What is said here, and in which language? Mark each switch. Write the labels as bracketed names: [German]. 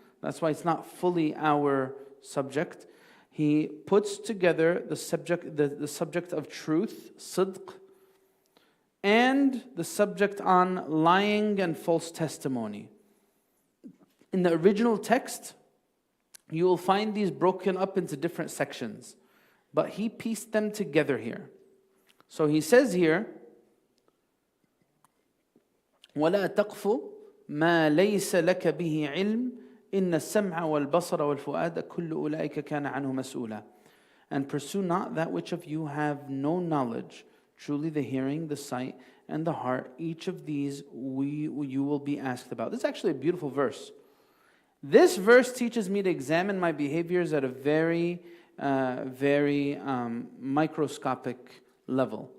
[English] That's why it's not fully our subject. He puts together the subject of truth, sidq, and the subject on lying and false testimony. In the original text, you will find these broken up into different sections, but he pieced them together here. So he says here, [Arabic] وَلَا تَقْفُ مَا لَيْسَ لَكَ بِهِ عِلْمٍ إِنَّ السَّمْعَ وَالْبَصَرَ وَالْفُؤَادَ كُلُّ أُولَٰئِكَ كَانَ عَنْهُ مَسْئُولًا. [English] And pursue not that which of you have no knowledge. Truly the hearing, the sight, and the heart, each of these you will be asked about. This is actually a beautiful verse. This verse teaches me to examine my behaviors at a very, very microscopic level.